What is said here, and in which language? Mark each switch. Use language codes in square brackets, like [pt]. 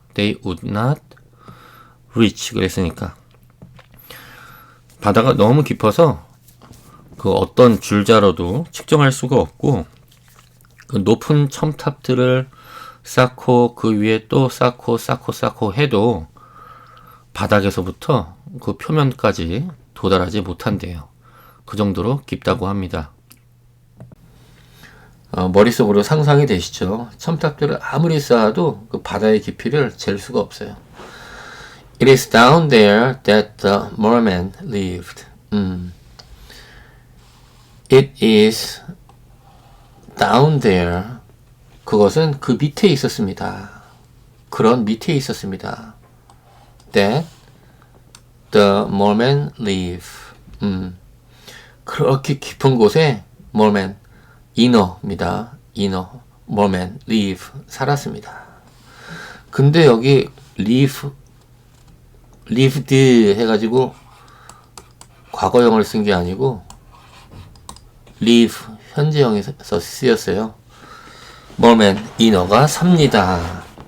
[en] They would not reach [ko] 그랬으니까 바다가 너무 깊어서 그 어떤 줄자로도 측정할 수가 없고 그 높은 첨탑들을 쌓고 그 위에 또 쌓고 해도 바닥에서부터 그 표면까지 도달하지 못한대요. 그 정도로 깊다고 합니다. 머릿속으로 상상이 되시죠? 첨탑들을 아무리 쌓아도 그 바다의 깊이를 잴 수가 없어요. [en] It is down there that the merman lived. It is down there. [ko] 그것은 그 밑에 있었습니다. 그런 밑에 있었습니다. [en] That the merman live. [ko] 그렇게 깊은 곳에 merman, inner입니다. [en] inner, merman, live, [ko] 살았습니다. 근데 여기 live, lived 해가지고 과거형을 쓴 게 아니고 live, 현재형에서 쓰였어요. merman, inner가 삽니다.